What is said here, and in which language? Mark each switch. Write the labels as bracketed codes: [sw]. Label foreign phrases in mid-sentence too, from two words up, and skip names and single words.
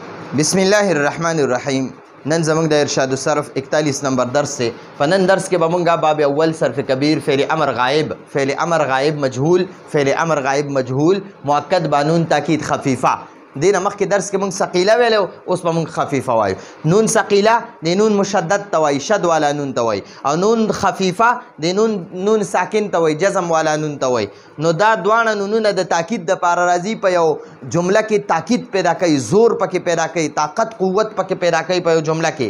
[ar] بسم الله الرحمن الرحیم. [ps] نن زمونږ د ارشاد الصرف 41 نمبر درس سے په نن درس کې به مونږه [ar] باب اول صرف کبیر فعل امر غائب مجهول فعل امر غائب مجهول مؤکد بانون تاکید خفیفه [ps] دینه مخکې درس کې مونږ ثقیله ویلو اوس به مونږ خفیفه وایو. [ar] نون ثقیله [ps] د [ar] نون مشدد [ps] ته وایي شد والا نون ته وایي او [ar] نون خفیفه [ps] د [ar] نون ساکن [ps] ته وایي جزم والا نون ته وایي. نو دا دواړه نونونه د تاکید دپاره راځي په یو جمله کې تاکید پیدا کوي زور پکې پیدا کوي طاقت قوت پکې پیدا کوي په یو جمله کې.